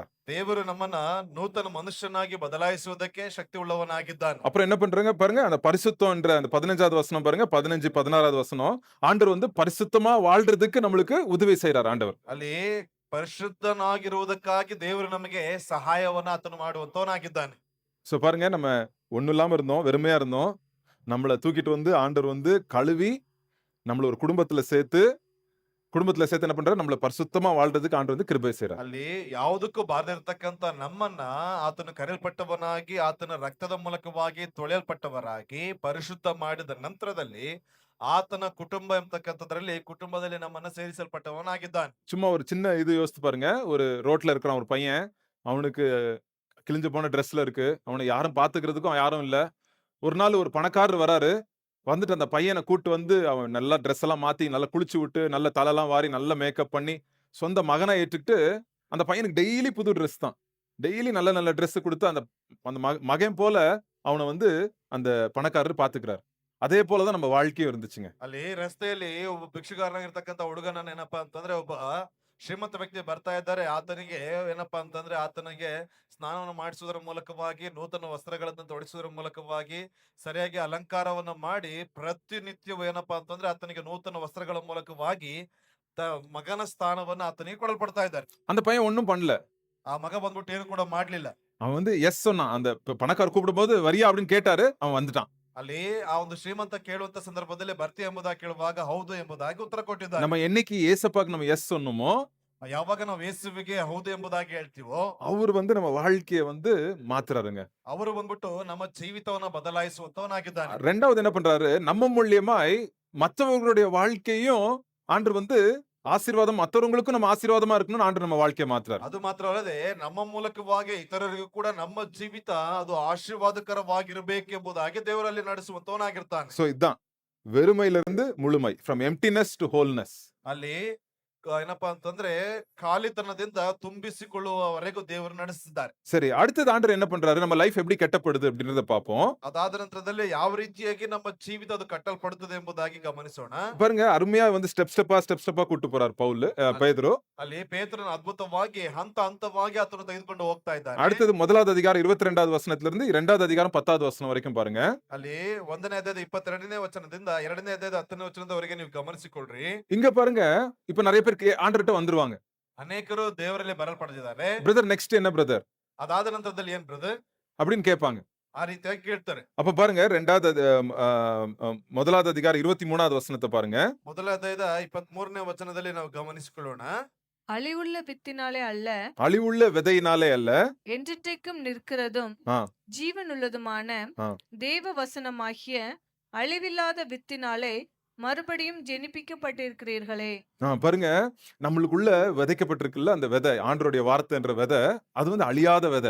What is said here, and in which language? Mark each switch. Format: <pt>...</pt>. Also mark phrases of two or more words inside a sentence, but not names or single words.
<kn>ದೇವರು ನಮ್ಮನ್ನ ನೂತನ ಮನುಷ್ಯನಾಗಿ ಬದಲಾಯಿಸುವುದಕ್ಕೆ ಶಕ್ತಿ ಉಳ್ಳವನಾಗಿದ್ದಾನೆ.</kn> <ta>அப்புறம் என்ன பண்றாங்க பாருங்க, அந்த பரிசுத்தம் என்ற அந்த 15வது வசனம் பாருங்க, 15 16வது வசனம். ஆண்டவர் வந்து பரிசுத்தமா வாழ்றதுக்கு நம்மளுக்கு உதவி செய்றார் ஆண்டவர்.</ta> <kn>ಅಲ್ಲಿ ಪರಿಶುದ್ಧನಾಗಿರುವುದಕ್ಕಾಗಿ ದೇವರು ನಮಗೆ ಸಹಾಯವನ್ನ ಆತನು ಮಾಡುವಂತವನಾಗಿದ್ದಾನೆ.</kn> <ta>சோ பாருங்க, நம்ம ஒண்ணும் இல்லாம இருந்தோம், வெறுமையா இருந்தோம். நம்மள தூக்கிட்டு வந்து ஆண்டவர் வந்து கழுவி நம்மள ஒரு குடும்பத்துல சேர்த்து என்ன பண்றாரு? நம்மள பரிசுத்தமா வாழ்றதுக்கு ஆண்டவர் வந்து கிருபை செய்றார்.</ta> <kn>ಅಲ್ಲಿ ಯಾವುದಕ್ಕೂ ಬಾರದಿರ್ತಕ್ಕಂತ ನಮ್ಮನ್ನ ಆತನು ಕರೆಯಲ್ಪಟ್ಟವನಾಗಿ ಆತನ ರಕ್ತದ ಮೂಲಕವಾಗಿ ತೊಳೆಯಲ್ಪಟ್ಟವರಾಗಿ ಪರಿಶುದ್ಧ ಮಾಡಿದ ನಂತರದಲ್ಲಿ ಆತನ ಕುಟುಂಬ ಎಂಬತಕ್ಕಂಥದ್ರಲ್ಲಿ ಕುಟುಂಬದಲ್ಲಿ ನಮ್ಮನ್ನ ಸೇರಿಸಲ್ಪಟ್ಟವನಾಗಿದ್ದಾನೆ.</kn> <ta>சும்மா ஒரு சின்ன இது யோசித்து பாருங்க. ஒரு ரோட்ல இருக்கிறான் ஒரு பையன். அவனுக்கு கிழிஞ்சு போன ட்ரெஸ்ல இருக்கு. அவனை யாரும் பாத்துக்கிறதுக்கும் யாரும் இல்ல. ஒரு நாள் ஒரு பணக்காரர் வராரு. வந்துட்டு அந்த பையனை கூட்டு வந்து அவன் நல்லா ட்ரெஸ் எல்லாம் மாத்தி நல்லா குளிச்சு விட்டு நல்ல தலைலாம் வாரி நல்ல மேக்கப் பண்ணி சொந்த மகனா ஏற்றுக்கிட்டு அந்த பையனுக்கு டெய்லி புது ட்ரெஸ் தான். டெய்லி நல்ல நல்ல ட்ரெஸ் கொடுத்து அந்த அந்த மகன் போல அவனை வந்து அந்த பணக்காரர் பாத்துக்கிறார். அதே போலதான் நம்ம வாழ்க்கையும் இருந்துச்சுங்க.</ta> <kn>ಅಲ್ಲಿ ರಸ್ತೆಯಲ್ಲಿ ಒಬ್ಬ ಭಿಕ್ಷುಗಾರನಾಗಿರ್ತಕ್ಕಂಥ ಹುಡುಗನನ್ನ ಏನಪ್ಪಾ ಅಂತಂದ್ರೆ ಒಬ್ಬ ಶ್ರೀಮಂತ ವ್ಯಕ್ತಿ ಬರ್ತಾ ಇದ್ದಾರೆ. ಆತನಿಗೆ ಏನಪ್ಪಾ ಅಂತಂದ್ರೆ ಆತನಿಗೆ ಸ್ನಾನವನ್ನು ಮಾಡಿಸುವುದರ ಮೂಲಕವಾಗಿ ನೂತನ ವಸ್ತ್ರಗಳನ್ನು ತೊಡಿಸುವುದರ ಮೂಲಕವಾಗಿ ಸರಿಯಾಗಿ ಅಲಂಕಾರವನ್ನು ಮಾಡಿ ಪ್ರತಿನಿತ್ಯವೂ ಏನಪ್ಪಾ ಅಂತಂದ್ರೆ ಆತನಿಗೆ ನೂತನ ವಸ್ತ್ರಗಳ ಮೂಲಕವಾಗಿ ಮಗನ ಸ್ಥಾನವನ್ನ ಆತನಿಗೆ ಕೊಡಲ್ಪಡ್ತಾ ಇದ್ದಾರೆ.</kn> <ta>அந்த பையன் ஒண்ணும் பண்ணல.</ta> <kn>ಆ ಮಗ ಬಂದ್ಬಿಟ್ಟು ಏನು ಕೂಡ ಮಾಡ್ಲಿಲ್ಲ.</kn> <ta>அவன் வந்து எஸ் சொன்னான். அந்த பணக்காரர் கூப்பிடும்போது வரியா அப்படின்னு கேட்டாரு. அவன் வந்துட்டான்.</ta> <kn>ಅಲ್ಲಿ ಆ ಒಂದು ಶ್ರೀಮಂತ ಕೇಳುವಂತ ಸಂದರ್ಭದಲ್ಲಿ ಬರ್ತಿ ಎಂಬುದಾಗಿ ಕೇಳುವಾಗ ಹೌದು ಎಂಬುದಾಗಿ ಉತ್ತರ ಕೊಟ್ಟಿದ್ದಾನೆ.</kn> <ta>நம்ம என்னைக்கு ஏசப்பாக்கு நம்ம ಎಸ್ சொன்னோமோ,</ta> <kn>ಯಾವಾಗ ನಾವು ಯೇಸುವಿಗೆ ಹೌದು ಎಂಬುದಾಗಿ ಹೇಳ್ತೀವೋ</kn> <ta>அவரு வந்து நம்ம வாழ்க்கைய வந்து மாத்துறாருங்க.</ta> <kn>ಅವರು ಬಂದ್ಬಿಟ್ಟು ನಮ್ಮ ಜೀವಿತವನ್ನ ಬದಲಾಯಿಸುವಂತವನಾಗಿದ್ದಾನೆ.</kn> <ta>2வது என்ன பண்றாரு? நம்ம மூலியமாய் மத்தவங்களுடைய வாழ்க்கையும் ஆண்டவர் வந்து ஆசீர்வாதம் மத்தவங்களுக்கும் நம்ம ஆசீர்வாதமா இருக்கணும்னு ஆண்டவர் நம்ம வாழ்க்கைய மாத்துறாரு.</ta> <kn>ಅದು ಮಾತ್ರವಲ್ಲದೆ ನಮ್ಮ ಮೂಲಕವಾಗಿ ಇತರರಿಗೂ ಕೂಡ ನಮ್ಮ ಜೀವಿತ ಅದು ಆಶೀರ್ವಾದಕರವಾಗಿರಬೇಕೆಂಬುದಾಗಿ ದೇವರಲ್ಲಿ ನಡೆಸುವಂತವನಾಗಿರ್ತಾನೆ.</kn> <ta>சோ இதான் வெறுமையிலிருந்து முழுமை.</ta> <en>from emptiness to wholeness.</en> <kn>ಅಲ್ಲಿ ಏನಪ್ಪಾ ಅಂತಂದ್ರೆ ಖಾಲಿತನದಿಂದ ತುಂಬಿಸಿಕೊಳ್ಳುವವರೆಗೂ ದೇವರು ನಡೆಸಿದ್ದಾರೆ.</kn> <ta>சரி, அடுத்தது ஆண்டவர் என்ன பண்றாரு? நம்ம லைஃப் எப்படி கட்டப்படுது அப்படின்றத பார்ப்போம்.</ta> <kn>ಅದಾದ ನಂತರದಲ್ಲಿ ಯಾವ ರೀತಿಯಾಗಿ ನಮ್ಮ ಜೀವಿತ ಅದು ಕಟ್ಟಲ್ಪಡುತ್ತದೆ ಎಂಬುದಾಗಿ ಗಮನಿಸೋಣ.</kn> <ta>பாருங்க, அருமையா வந்து ஸ்டெப் ஸ்டெப்பா கூட்டு போறார் பவுல், பேதுரு.</ta> <kn>ಅಲ್ಲಿ ಪೇತ್ರನ ಅದ್ಭುತವಾಗಿ ಹಂತ ಹಂತವಾಗಿ ಆತನು ತೆಗೆದುಕೊಂಡು ಹೋಗ್ತಾ ಇದ್ದಾನೆ.</kn> <ta>அடுத்தது 1வது அதிகாரம் 22வது வசனத்துல இருந்து 2வது அதிகாரம் 10வது வசனம் வரைக்கும் பாருங்க.</ta> <kn>ಅಲ್ಲಿ 1ನೇ ಅಧ್ಯಾಯದ 22ನೇ ವಚನದಿಂದ 2ನೇ ಅಧ್ಯಾಯದ 10ನೇ ವಚನದವರೆಗೆ ನೀವು ಗಮನಿಸಿಕೊಳ್ಳ್ರಿ.</kn> <ta>இங்க பாருங்க, இப்ப நிறைய பேர் ஆண்டவர்கிட்ட வந்துருவாங்க.</ta> <kn>ಅನೇಕರು ದೇವರಲ್ಲಿ ಬರಲ್ಪಟ್ಟಿದ್ದಾರೆ.</kn> <en>brother next</en> <ta>என்ன பிரதர்</ta> <kn>ಅದಾದ ನಂತರದಲ್ಲಿ ಏನ್ ಬ್ರದರ್</kn> <ta>அப்படின்னு கேட்பாங்க.</ta> <kn>ಆ ರೀತಿಯಾಗಿ ಕೇಳ್ತಾರೆ.</kn> <ta>அப்ப பாருங்க 1வது அதிகாரம் 23வது வசனத்தை பாருங்க.</ta> <kn>ಮೊದಲ ಅಧ್ಯಾಯದ 23ನೇ ವಚನದಲ್ಲಿ ನಾವು ಗಮನಿಸಿಕೊಳ್ಳೋಣ.</kn> <ta>அழிவுள்ள வித்தினாலே அல்ல, அழிவுள்ள விதையினாலே அல்ல, என்றென்றைக்கும் நிற்கிறதும் ஆ. ஜீவனுள்ளதுமான ஆ. தேவ வசனமாகிய அழிவில்லாத வித்தினாலே மறுபடியும் ஜெனிப்பிக்கப்பட்டிருக்கிறீர்களே. பாருங்க, நம்மளுக்குள்ள விதைக்கப்பட்டிருக்குல்ல அந்த விதை, ஆண்டவருடைய வார்த்தைன்ற விதை, அது வந்து அழியாத விதை.</ta>